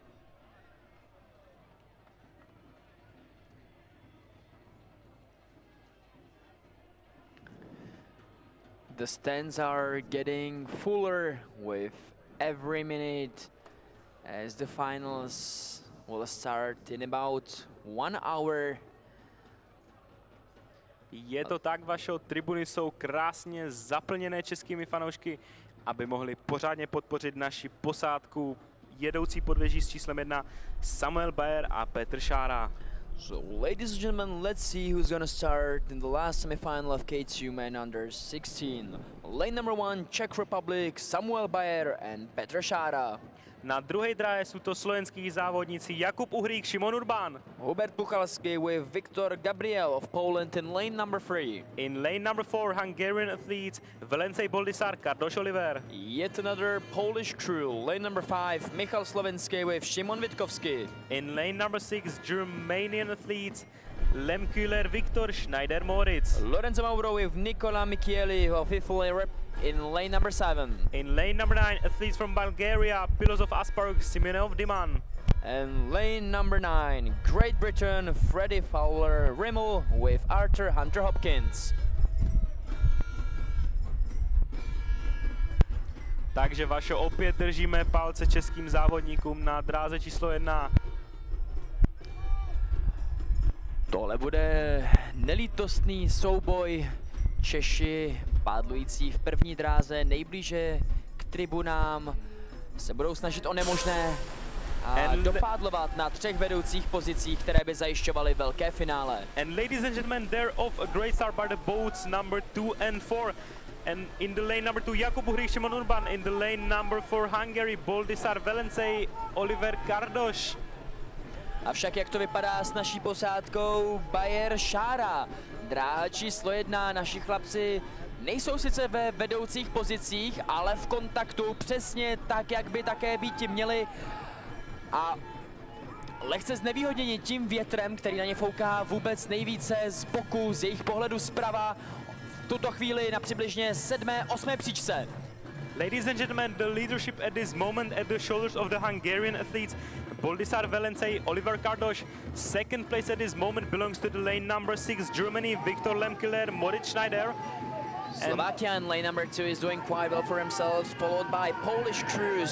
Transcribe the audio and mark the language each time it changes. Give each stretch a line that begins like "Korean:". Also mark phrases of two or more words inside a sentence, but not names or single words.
English: The stands are getting fuller with every minute as the finals will start in about 1 hour.
Czech: Je to tak, vaše tribuny jsou krásně zaplněné českými fanoušky, aby mohli pořádně podpořit naši posádku jedoucí podvěží s číslem 1 Samuel Bayer a Petr Šára.
English: So, ladies and gentlemen, let's see who's gonna start in the last semi-final of K2 Men Under 16. Lane number 1, Czech Republic, Samuel Bayer and Petr Šára.
Slovak: Na druhé dráhe jsou to slovenskí závodníci Jakub Uhrík, Šimon Urbán.
English: Hubert Puchalski with Viktor Gabriel of Poland in lane number 3. In lane number 4, Hungarian athletes Velencei Boldisar, Kardoš Oliver. Yet another Polish crew, lane number 5, Michal Slovenský with Šimon Witkowski. In lane number 6, Germanian athletes Lemkühler Viktor, Schneider Moritz. Lorenzo Mauro with Nikola Michieli of Italy in lane number 7. In lane number 9, athletes from Bulgaria, Pilos of Asparg, Simeonov Diman. And lane number 9, Great Britain, Freddie Fowler Rimmel with Arthur Hunter Hopkins.
Czech: Takže Vašo, opět držíme palce českým závodníkům na dráze číslo 1. Tohle bude nelítostný souboj. Češi pádlující v první dráze nejblíže k tribunám se budou snažit o nemožné a dopádlovat na 3 vedoucích pozicích, které by zajišťovaly velké finále.
English: And ladies and gentlemen, they're off a great start by the boats number 2 and 4. And in the lane number 2, Jakub Uhrich, Šimon Urban. In the lane number 4, Hungary, Boldisar Velencei, Oliver Kardoš.
Czech: Avšak jak to vypadá s naší posádkou Bayer Šára? Dráha číslo 1, naši chlapci nejsou sice ve vedoucích pozicích, ale v kontaktu přesně tak, jak by také být měli. A lehce znevýhodněni tím větrem, který na ně fouká vůbec nejvíce z boku, z jejich pohledu zprava, v tuto chvíli na přibližně 7., 8. příčce.
English: Ladies and gentlemen, the leadership at this moment at the shoulders of the Hungarian athletes. Boldisar Velencei, Oliver Kardoš. Second place at this moment belongs to the lane number 6, Germany, Viktor Lemkiller, Moritz Schneider. Slovakia in lane number 2 is doing quite well for himself, followed by Polish crews.